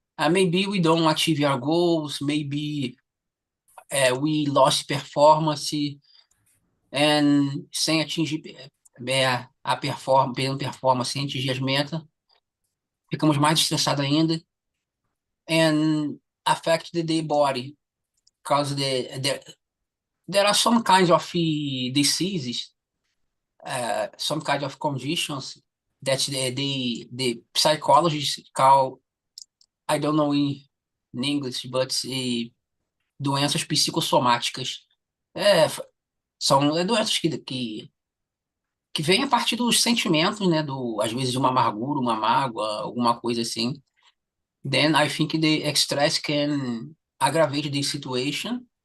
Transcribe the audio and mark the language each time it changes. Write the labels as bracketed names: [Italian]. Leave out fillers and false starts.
[English] maybe we don't achieve our goals, maybe we lost performance, and [Portuguese] sem atingir a performance, sem atingir as metas, ficamos mais estressados ainda, [English] and affect the body, because there are some kinds of diseases, some kind of conditions that the psychologists call, I don't know in English, but doenças psicossomáticas. [Portuguese] São doenças que vêm a partir dos sentimentos, né? Às vezes de uma amargura, uma mágoa, alguma coisa assim. [English] Then I think the stress can aggravate the situation.